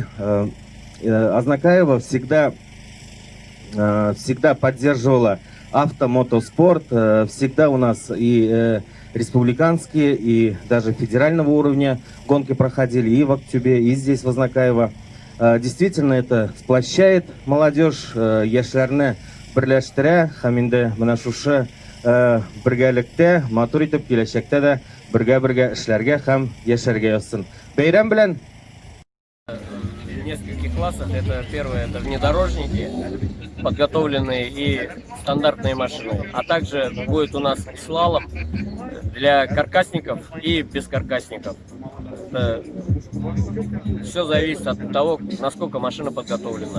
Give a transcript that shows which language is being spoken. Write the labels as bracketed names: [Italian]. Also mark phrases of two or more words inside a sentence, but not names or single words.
[Russian] Азнакаево всегда поддерживала автомотоспорт, всегда у нас и республиканские, и даже федерального уровня гонки проходили и в Актюбе, и здесь в Азнакаево. Действительно, это сплощает молодежь, [Tatar] яшьләрне берләштерә, һәм инде менә шушы бергәлектә, матур итеп киләчәктә дә бергә эшләргә һәм яшәргә язсын. Бәйрәм белән! [Russian] В нескольких классах. Это первое, это внедорожники, подготовленные и стандартные машины. А также будет у нас слалом для каркасников и бескаркасников. Это все зависит от того, насколько машина подготовлена.